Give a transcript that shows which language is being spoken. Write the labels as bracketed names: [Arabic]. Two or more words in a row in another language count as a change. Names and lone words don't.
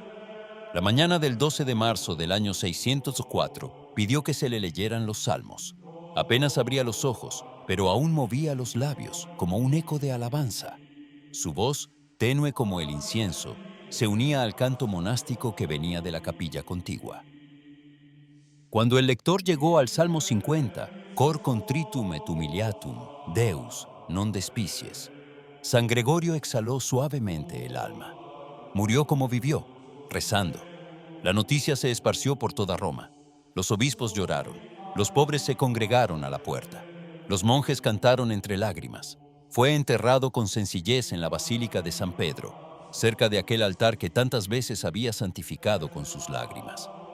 [Spanish] La mañana del 12 de marzo del año 604, pidió que se le leyeran los salmos. Apenas abría los ojos, pero aún movía los labios, como un eco de alabanza. Su voz, tenue como el incienso, se unía al canto monástico que venía de la capilla contigua. Cuando el lector llegó al Salmo 50, [Latin] Cor contritum et humiliatum, Deus, non despicies, [Spanish] San Gregorio exhaló suavemente el alma. Murió como vivió, rezando. La noticia se esparció por toda Roma. Los obispos lloraron, los pobres se congregaron a la puerta. Los monjes cantaron entre lágrimas. Fue enterrado con sencillez en la Basílica de San Pedro, cerca de aquel altar que tantas veces había santificado con sus lágrimas.